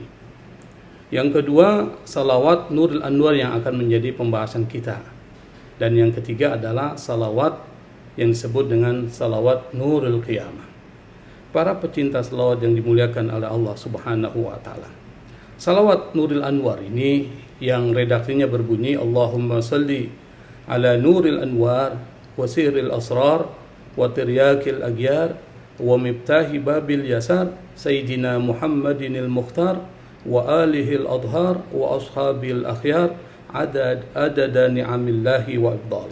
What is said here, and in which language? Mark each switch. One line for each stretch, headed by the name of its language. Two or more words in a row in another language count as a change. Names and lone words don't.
Indonesian: Yang kedua, salawat Nurul Anwar yang akan menjadi pembahasan kita. Dan yang ketiga adalah salawat yang disebut dengan salawat Nurul Qiyamah. Para pecinta salawat yang dimuliakan oleh
Arabic: الله سبحانه وتعالى.
Indonesian: Salawat Nurul Anwar ini yang redaksinya berbunyi
Arabic: اللهم صل على نور الأنوار وسر الأسرار وترياق الأغيار ومفتاح باب اليسار سيدنا محمد المختار وآله الأطهار وأصحابه الأخيار عدد نعم الله وإفضاله.